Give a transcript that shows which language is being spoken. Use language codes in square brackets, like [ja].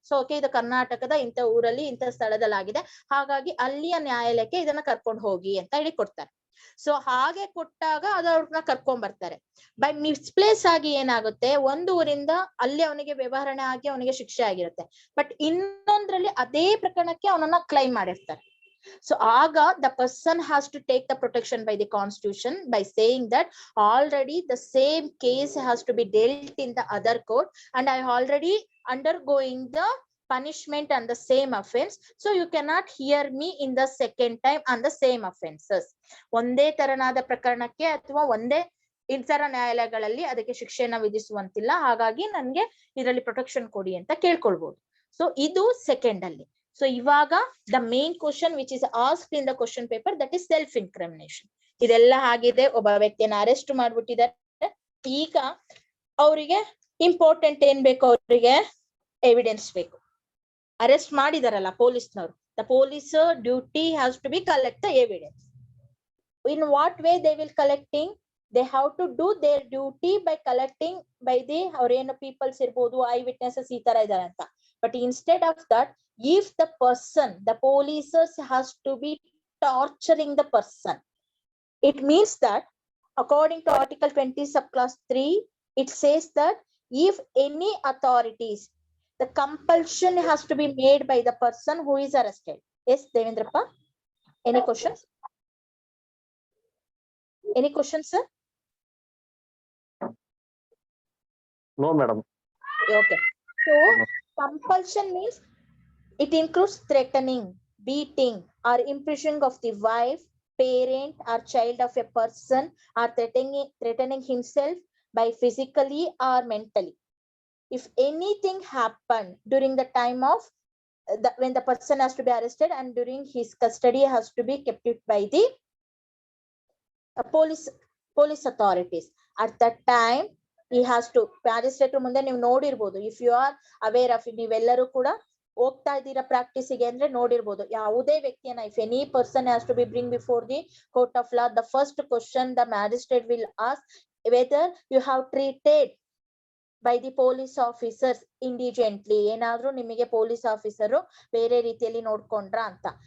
[kn] So okay, ಇದು ಕರ್ನಾಟಕದ ಇಂಥ ಊರಲ್ಲಿ ಇಂಥ ಸ್ಥಳದಲ್ಲಿ ಆಗಿದೆ, ಹಾಗಾಗಿ ಅಲ್ಲಿಯ ನ್ಯಾಯಾಲಯಕ್ಕೆ ಇದನ್ನ ಕರ್ಕೊಂಡು ಹೋಗಿ ಅಂತ ಹೇಳಿ ಕೊಡ್ತಾರೆ. ಸೊ ಹಾಗೆ ಕೊಟ್ಟಾಗ ಅದು ಅವ್ರನ್ನ ಕರ್ಕೊಂಡ್ ಬರ್ತಾರೆ. [en] by misplace [kn] ಆಗಿ ಏನಾಗುತ್ತೆ, ಒಂದು ಊರಿಂದ ಅಲ್ಲಿ ಅವನಿಗೆ ವ್ಯವಹರಣೆ ಆಗಿ ಅವನಿಗೆ ಶಿಕ್ಷೆ ಆಗಿರುತ್ತೆ, ಬಟ್ ಇನ್ನೊಂದ್ರಲ್ಲಿ ಅದೇ ಪ್ರಕರಣಕ್ಕೆ ಅವನನ್ನ ಕ್ಲೈಮ್ ಮಾಡಿರ್ತಾರೆ. [en] So aga the person has to take the protection by the constitution by saying that already the same case has to be dealt in the other court and I already undergoing the punishment and the same offense, so you cannot hear me in the second time on the same offenses. [kn] ಒಂದೇ ತರನಾದ ಪ್ರಕರಣಕ್ಕೆ ಅಥವಾ ಒಂದೇ ಇತರ ನ್ಯಾಯಾಲಯಗಳಲ್ಲಿ ಅದಕ್ಕೆ ಶಿಕ್ಷೆಯನ್ನ ವಿಧಿಸುವಂತಿಲ್ಲ, ಹಾಗಾಗಿ ನನ್ಗೆ ಇದರಲ್ಲಿ ಪ್ರೊಟೆಕ್ಷನ್ ಕೊಡಿ ಅಂತ ಕೇಳ್ಕೊಳ್ಬಹುದು. [en] so [kn] ಇದು ಸೆಕೆಂಡ್ ಅಲ್ಲಿ. [en] So ಇವಾಗ the main question which is asked in the question paper, that is self incrimination. [kn] ಇದೆಲ್ಲ ಆಗಿದೆ, ಒಬ್ಬ ವ್ಯಕ್ತಿಯನ್ನ ಅರೆಸ್ಟ್ ಮಾಡ್ಬಿಟ್ಟಿದ್ದಾರೆ. ಈಗ ಅವರಿಗೆ ಇಂಪಾರ್ಟೆಂಟ್ ಏನ್ ಬೇಕು, ಅವರಿಗೆ ಎವಿಡೆನ್ಸ್ ಬೇಕು. ಅರೆಸ್ಟ್ ಮಾಡಿದಾರಲ್ಲ ಪೊಲೀಸ್ನವರು, [en] The police duty has to be collect the evidence. In what way they will collecting, they have to do their duty by collecting by the [kn] ಅವ್ರೇನು ಪೀಪಲ್ಸ್ ಇರ್ಬೋದು, [en] I witnesses [kn] ಈ ತರ ಇದಾರೆ ಅಂತ. [en] But instead of that, if the person, the policers has to be torturing the person, it means that according to article 20 subclass 3, it says that if any authorities, the compulsion has to be made by the person who is arrested. Yes, Devendrappa, any questions? Any questions, sir? No, madam. Okay. So compulsion means it includes threatening, beating, or imprisoning of the wife, parent, or child of a person, or threatening himself by physically or mentally. If anything happened during the time of when the person has to be arrested and during his custody has to be kept by the police authorities, at that time he has to magistrate [kn] ಮುಂದೆ ನೀವು ನೋಡಿರ್ಬೋದು, [en] if you are aware of, [kn] ನೀವೆಲ್ಲರೂ ಕೂಡ ಹೋಗ್ತಾ ಇದ್ದೀರಾ ಪ್ರಾಕ್ಟೀಸಿಗೆ ಅಂದ್ರೆ ನೋಡಿರ್ಬೋದು, ಯಾವುದೇ ವ್ಯಕ್ತಿಯನ್ನ [en] if any person has to be bring before the court of law, the first question the magistrate will ask whether you have treated by the police officers indigently, [kn] ಏನಾದ್ರೂ ನಿಮಗೆ ಪೊಲೀಸ್ ಆಫೀಸರು ಬೇರೆ ರೀತಿಯಲ್ಲಿ ನೋಡ್ಕೊಂಡ್ರ ಅಂತ.